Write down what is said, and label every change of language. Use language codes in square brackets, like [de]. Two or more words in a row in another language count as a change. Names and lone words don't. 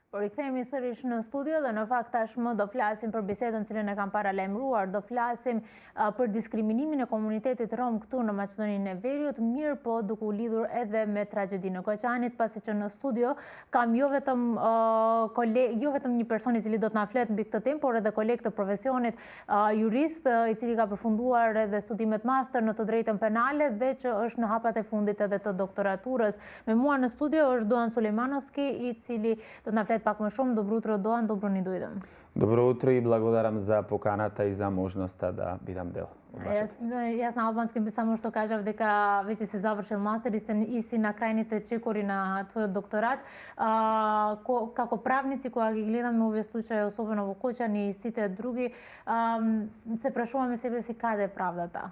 [sq] Rikthehemi sërish në studio dhe në fakt tashmë do flasim për bisedën cilën e kam paralajmëruar, do flasim për diskriminimin e komunitetit rom këtu në Maqedoninë e Veriut, mirë po duke u lidhur edhe me tragjedinë e Koçanit, pasi që në studio kam jo vetëm një person I cili do të na flet mbi këtë temë, por edhe koleg të profesionit, jurist I cili ka përfunduar edhe studimet master në të drejtën penale dhe që është në hapat e fundit edhe të doktoraturës. Me mua në studio është Doan Sulejmanovski I cili do të na flet pak më shumë. [mk] Добро утро, Доан, добро ни дојдем. Добро утро и благодарам за поканата и за можноста да бидам дел од вашето. Јас на албански би само што кажав дека веќе си завршил мастер и си на крајните чекори на твојот докторат. Како правници, кога ги гледаме овие случаи, особено во Кочани и сите други, се прашуваме себе си каде е правдата?